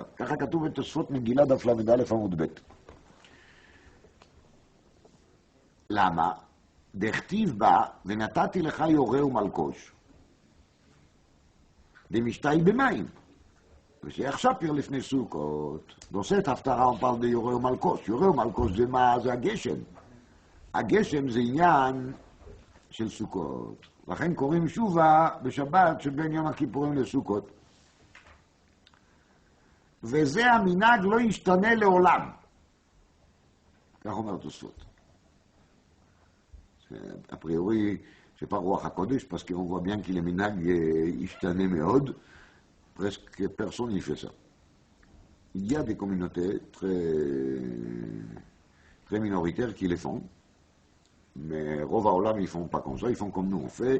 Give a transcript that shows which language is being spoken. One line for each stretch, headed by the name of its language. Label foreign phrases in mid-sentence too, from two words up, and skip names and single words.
Hebrew: ככה כתוב בתוספות מגילה דף ל"א עמוד ב'. למה? דכתיב בה ונתתי לך יורה ומלקוש דמשתי במים. ושיח שפיר לפני סוכות, ועושה את ההפטרה
French: on parle de
Hebrew: יורה ומלקוש. יורה ומלקוש זה מה? זה הגשם. הגשם זה עניין של סוכות. לכן קוראים שובה בשבת שבין יום הכיפורים לסוכות. וזה המנהג לא ישתנה לעולם. כך אומר תוספות.
French: A priori, c'est pas roi HaKodesh, parce qu'on voit bien qu'il est
Hebrew: מנהג ישתנה מאוד,
French: presque personne n'y fait ça. Il y a des communautés très minoritaires qui les font, mais
Hebrew: רוב העולם,
French: ils font pas comme ça, ils font comme nous on fait.